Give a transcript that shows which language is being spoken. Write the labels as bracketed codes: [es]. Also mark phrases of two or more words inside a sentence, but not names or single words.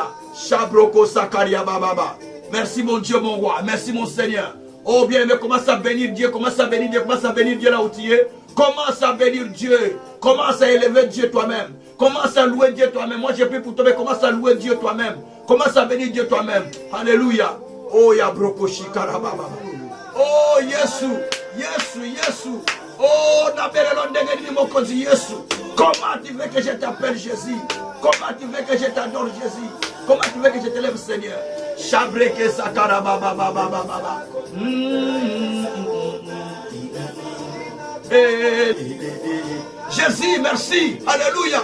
[fr] Shabroko Sakaria Baba. Merci mon Dieu, mon roi. Merci mon Seigneur. Oh bien-aimé, commence à bénir Dieu. Commence à bénir Dieu. Commence à bénir Dieu là où tu es. Commence à bénir Dieu. Commence à élever Dieu toi-même. Commence à louer Dieu toi-même. Moi j'ai pris pour toi, mais commence à louer Dieu toi-même. Commence à bénir Dieu toi-même. Alléluia. Oh Yabroko Shikara Baba. Oh Yesu. Yesu. Yesu. Oh Nabelelon Dengeni Mokozi Yesu. Comment tu veux que je t'appelle Jésus? Comment tu veux que je t'adore Jésus? Comment tu veux que je t'élève Seigneur? Shabreke Sakara Baba Baba Baba. Jésus, merci. Alléluia.